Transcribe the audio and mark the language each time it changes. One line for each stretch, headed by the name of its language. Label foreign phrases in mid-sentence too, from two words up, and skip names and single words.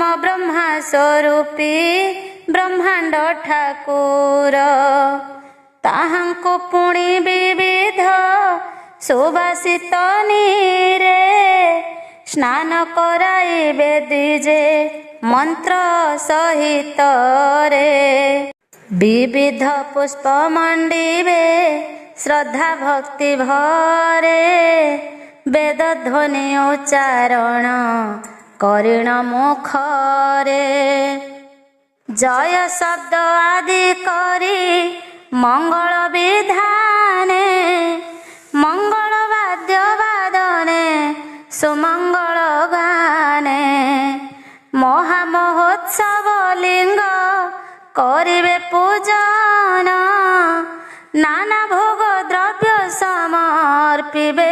Odia: ବ୍ରହ୍ମା ସ୍ୱରୂପୀ ବ୍ରହ୍ମାଣ୍ଡ ଠାକୁର ତାହାଙ୍କୁ ପୁଣି ବିବିଧ ସୁବାସିତ ନୀରେ ସ୍ନାନ କରାଇବେ ଦ୍ୱିଜେ ମନ୍ତ୍ର ସହିତରେ ବିବିଧ ପୁଷ୍ପ ମଣ୍ଡିବେ ଶ୍ରଦ୍ଧା ଭକ୍ତି ଭରେ ବେଦ ଧ୍ୱନି ଉଚ୍ଚାରଣ କରିଣ ମୁଖରେ ଜୟ ଶବ୍ଦ ଆଦି କରି ମଙ୍ଗଳ ବିଧାନେ ମଙ୍ଗଳ ବାଦ୍ୟ ବାଦନେ ସୁମଙ୍ଗଳ ଗାନେ ମହାମହୋତ୍ସବ ଲିଙ୍ଗ କରିବେ ପୂଜନ ନାନା ଭୋଗ ଦ୍ରବ୍ୟ ସମର୍ପିବେ